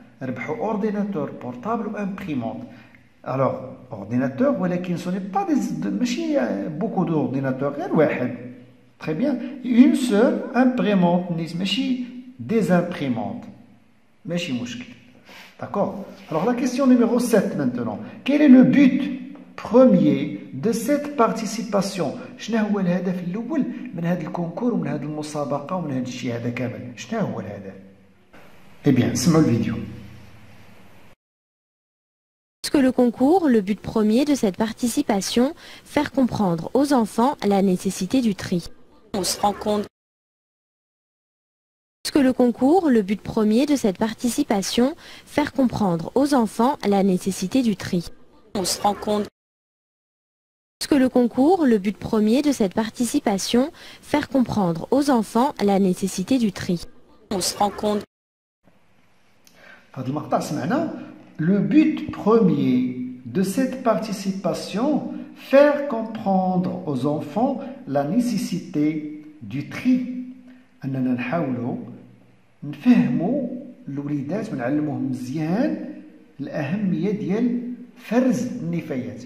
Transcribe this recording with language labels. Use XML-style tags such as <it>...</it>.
<ar>ربحوا</ar> <fr>ordinateur portable ou imprimante. Alors, ordinateur,</fr> <ar>ولكن</ar> <fr>ce n'est pas</fr> <ar>ماشي</ar> <fr>beaucoup d'ordinateurs,</fr> <ar>غير واحد.</ar> <fr>Très bien. Une seule imprimante,</fr> <ar>ماشي</ar> <fr>des imprimantes.</fr> <ar>ماشي مشكل.</ar> <fr>D'accord? Alors, la question numéro 7 maintenant. Quel est le but premier de cette participation؟</fr> <ar>شنو هو الهدف الأول من هذا الكونكور ومن هذه المسابقة ومن هذا الشيء هذا كامل؟ شنو هو الهدف؟</ar> <fr>Eh bien,</fr> <ar>سمعوا الفيديو.</ar> <fr>Que le concours, le but premier de cette participation, faire comprendre aux enfants la nécessité du tri. On se rend compte que le concours, le but premier de cette participation, faire comprendre aux enfants la nécessité du tri. On se rend compte Que le concours, le but premier de cette participation, faire comprendre aux enfants la nécessité du tri. On se rend compte. Le but premier de cette participation, faire comprendre aux enfants la nécessité du tri.</fr> <ar>أننا نحاولوا نفهموا الوليدات ونعلموهم مزيان الأهمية ديال فرز النفايات.</ar>